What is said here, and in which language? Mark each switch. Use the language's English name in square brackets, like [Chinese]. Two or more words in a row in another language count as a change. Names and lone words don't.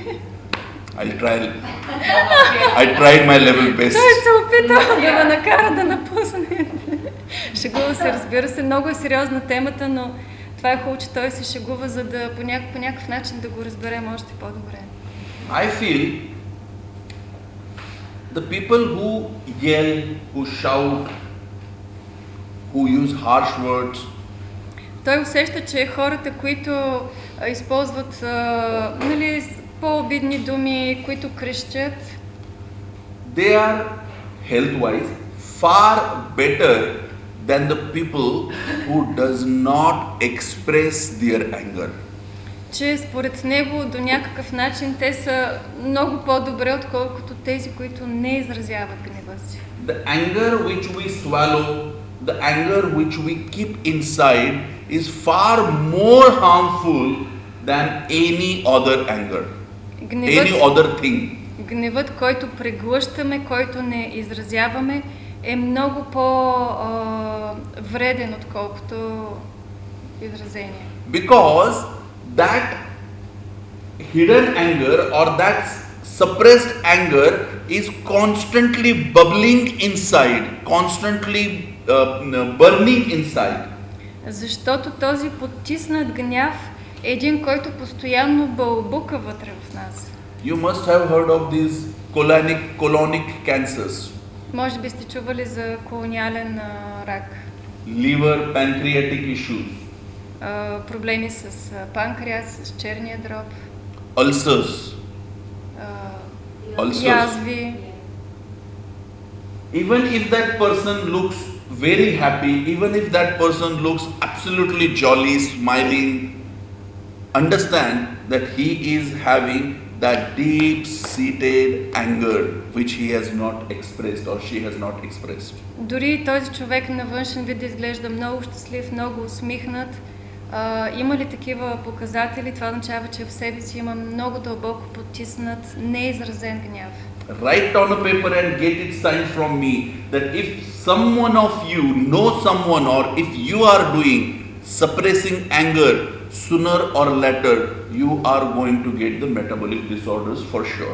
[English] I tried my level best. [Bulgarian] Той се опита да ме накара да напуснете. Шегува се, разбира се, много е сериозна темата, но това е хубаво, че той се шегува, за да по някакъв начин да го разберем още по-добре. [English] I feel the people who yell, who shout, who use harsh words, [Bulgarian] Той усеща, че хората, които използват нали, по-обидни думи, които крещят, [English] they are health-wise far better than the people who does not express their anger. [Bulgarian] Че според него до някакъв начин те са много по-добре, отколкото тези, които не изразяват гнева си. [English] The anger which we swallow, the anger which we keep inside is far more harmful than any other anger, any other thing. [Bulgarian] Гневът, който преглъщаме, който не изразяваме, е много по-вреден, отколкото изразение. [English] Because that hidden anger or that suppressed anger is constantly bubbling inside, constantly burning inside. [Bulgarian] Защото този потиснат гняв е един, който постоянно бълбука вътре в нас. [English] You must have heard of these colonic cancers, [Bulgarian] Може би сте чували за колониален рак, [English] liver, pancreatic issues, [Bulgarian] проблеми с панкреас, с черния дроб, [English] ulcers. Ulcers. [Bulgarian] язви. [English] Even if that person looks very happy, even if that person looks absolutely jolly, smiling, understand that he is having that deep-seated anger which he has not expressed or she has not expressed. [Bulgarian] Дори този човек на външен вид да изглежда много щастлив, много усмихнат, има ли такива показатели, това означава, че в себе си има много дълбоко потиснат, неизразен гняв. [English] Write on a paper and get it signed from me that if someone of you know someone or if you are doing suppressing anger, sooner or later you are going to get the metabolic disorders for sure.